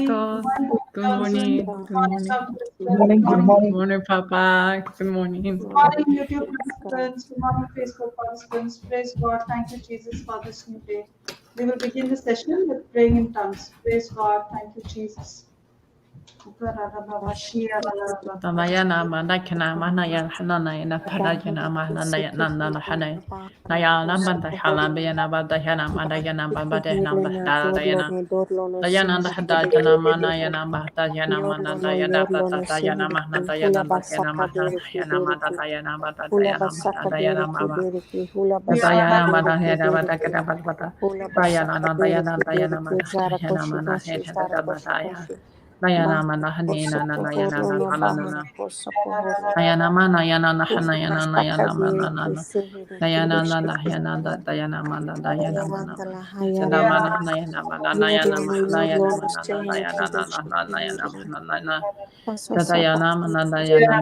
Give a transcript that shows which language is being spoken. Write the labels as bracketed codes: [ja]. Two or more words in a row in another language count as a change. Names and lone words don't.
[en] Praise God. Good morning. Good morning. Good Good morning, Papa. Good morning. Good morning, YouTube participants. Good morning, Facebook participants. Praise God. Thank you, Jesus, for this new day. We will begin the session with praying in tongues. Praise God. Thank you, Jesus. Tamayana Manakana Manaya Hanana Padayana Mahanaya Nana Hanay. Nayana Banda Halabiana Badayana Madayana Babadana Bahdayana. Dayana Hadayana Manayana Bahdayana Manadayana Batayana Mahnadayana Batayana Mahnayana Madayana Badayana Madayana Mama. Dayana Madayana Badakata Bata. Dayana Dayana Dayana Madayana Manaheta Badaya. Nayana Manahanina Nayana Nahanana Nayana Manayana Nahanayana Nayana Manana Nayana Nayana Dayana Mana Dayana Mana Sadamana Nayana Mana Nayana Mahanayana Mana Nayana Nayana Tatayana Mana Dayana